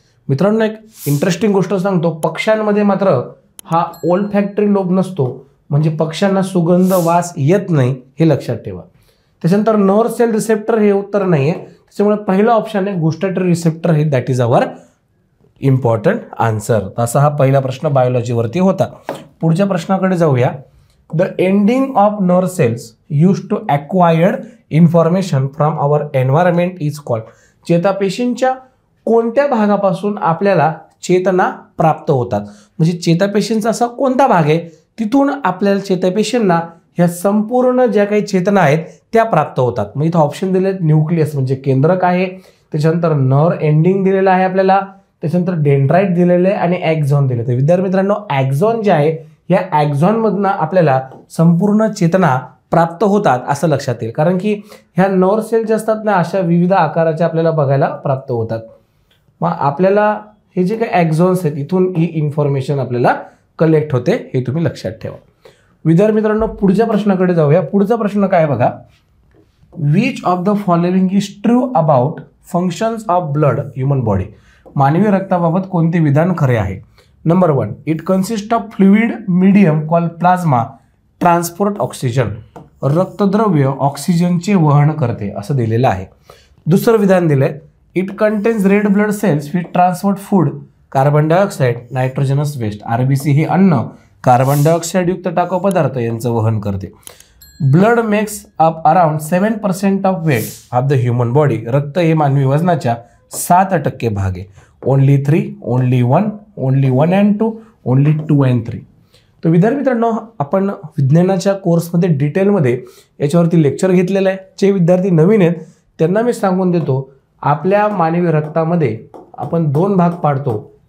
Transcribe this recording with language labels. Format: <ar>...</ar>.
<mr>मित्रांनो एक इंटरेस्टिंग गोष्ट सांगतो, पक्ष्यांमध्ये मात्र हा ओल्ड फॅक्टरी लोब नसतो, म्हणजे पक्ष्यांना सुगंध वास येत नाही, हे लक्षात ठेवा। त्याच्यानंतर नर्व सेल रिसेप्टर हे उत्तर नाही आहे, त्याच्यामुळे पहिला ऑप्शन आहे गुस्टटरी रिसेप्टर,</mr> <en>हे that is our important answer.</en> <mr>असा हा पहिला प्रश्न बायोलॉजीवरती होता। पुढच्या प्रश्नाकडे जाऊया।</mr> <en>The ending of nerve cells use to acquired information from our environment is called.</en> <mr>चेतापेशींच्या कोणत्या भागापासून आपल्याला चेतना प्राप्त होतात? म्हणजे चेतापेशींचा असा कोणता भाग आहे तिथून आपल्याला चेतापेशींना ह्या संपूर्ण ज्या काही चेतना आहेत त्या प्राप्त होतात? मग इथं ऑप्शन दिले न्यूक्लियस म्हणजे केंद्रक आहे, त्याच्यानंतर नर्व एंडिंग दिलेला आहे आपल्याला, त्याच्यानंतर डेंड्राइट दिलेले आहे आणि ॲक्झॉन दिले। तर विद्यार्थी मित्रांनो ॲक्झॉन जे आहे या ॲक्झॉनमधनं आपल्याला संपूर्ण चेतना प्राप्त होतात असं लक्षात येईल, कारण की ह्या नर्व सेल जे असतात ना अशा विविध आकाराच्या आपल्याला बघायला प्राप्त होतात। मग आपल्याला हे जे काही ॲक्झॉन्स आहेत इथून ही इन्फॉर्मेशन आपल्याला कलेक्ट होते, हे तुम्ही लक्षात ठेवा। विद्यार्थी मित्रांनो पुढच्या प्रश्नाकडे जाऊया। पुढचा प्रश्न काय बघा,</mr> <en>Which of the following is true about functions of blood human body.</en> <mr>मानवी रक्ताबाबत कोणते विधान खरे आहे?</mr> <en>Number 1, it consist of fluid medium call plasma transport oxygen.</en> <mr>रक्तद्रव्य ऑक्सिजनचे वहन करते असं दिलेलं आहे। दुसरं विधान दिलंय,</mr> <en>It contains red blood cells with transport food carbon dioxide nitrogenous waste.</en> <mr>RBC हे अन्न कार्बन डायऑक्साईड युक्त टाकाऊ पदार्थ यांचं वहन करते।</mr> <en>Blood makes up around 7% of weight of the human body.</en> <mr>रक्त हे मानवी वजनाच्या 7% भाग आहे।</mr> <en>Only 3, only 1, only 1 and 2, only 2 and 3।</en> <mr>तर विद्यार्थी मित्रांनो आपण विज्ञानाच्या कोर्समध्ये डिटेलमध्ये याच्यावरती लेक्चर घेतलेलं आहे। जे विद्यार्थी नवीन आहेत त्यांना मी सांगून देतो, आपल्या मानवी रक्तामध्ये आपण 2 भाग पाडतो।</mr>